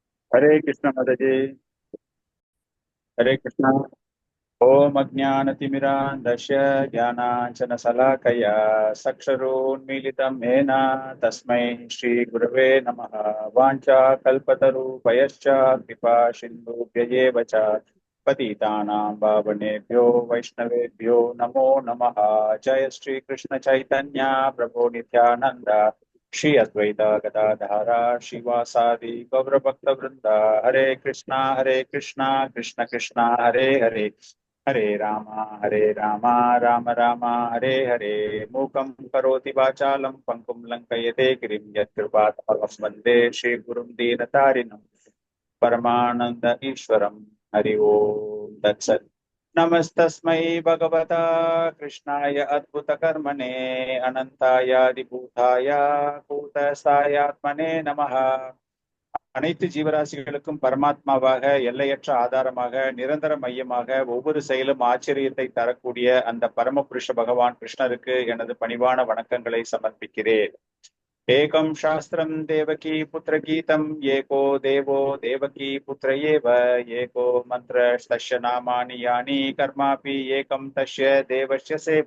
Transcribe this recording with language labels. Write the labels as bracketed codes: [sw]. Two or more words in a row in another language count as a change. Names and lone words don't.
[hi] हरे कृष्ण माताजी। हरे कृष्ण। [sa] ओम अज्ञानतिमिरान्धस्य ज्ञानाञ्जनशलाकया चक्षुरुन्मीलितं येन तस्मै श्रीगुरवे नमः। वाञ्छाकल्पतरुभयश्च कृपा सिन्धुभ्य एव च पतितानां पावनेभ्यो वैष्णवेभ्यो नमो नमः। जय श्री कृष्ण चैतन्य प्रभु नित्यानंद श्री अद्वैत गदाधर शिवासादि गौर भक्त वृंद। हरे कृष्णा कृष्ण कृष्णा हरे हरे, हरे रामा राम राम हरे हरे। मूकं करोति वाचालं पंकुं लंकयते गिरिं यत्कृपातमहं वन्दे श्रीगुरुं दीनतारिणं परमानंद ईश्वरं। हरि ओम तत्सत्। नमस्तस्मै भगवता कृष्णाय अद्भुतकर्मणे अनन्तायादिभूताय भूतस्थायात्मने நமः। [ta] அனைத்து ஜீவராசிகளுக்கும் பரமாத்மாவாக, எல்லையற்ற ஆதாரமாக, நிரந்தர மையமாக, ஒவ்வொரு செயலும் ஆச்சரியத்தை தரக்கூடிய அந்த பரமபுருஷ பகவான் கிருஷ்ணருக்கு எனது பணிவான வணக்கங்களை சமர்ப்பிக்கிறேன். [sa] एकं शास्त्रं देवकी पुत्र गीतम् एको देवो देवकी पुत्र एव एको मन्त्र तस्य नामानि यानि कर्मापि एकं तस्य देवस्य सेव.